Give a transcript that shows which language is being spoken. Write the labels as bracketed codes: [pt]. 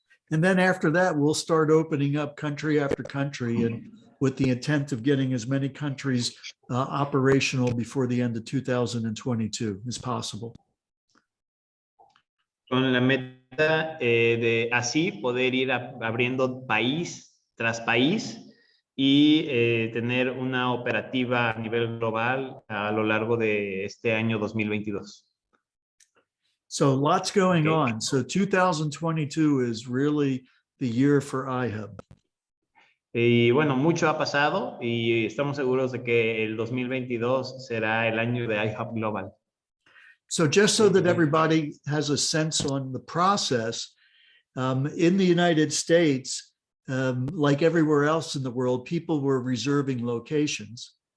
[en] And then after that, we'll start opening up country after country, and with the intent of getting as many countries operational before the end of 2022 as possible. [es] Con la meta de así poder ir abriendo país tras país y tener una operativa a nivel global a lo largo de este año 2022. [en] So lots going on. So 2022 is really the year for iHub. [es] Y bueno, mucho ha pasado y estamos seguros de que el 2022 será el año de iHub Global. [en] So just so that everybody has a sense on the process, in the United States, like everywhere else in the world, people were reserving locations.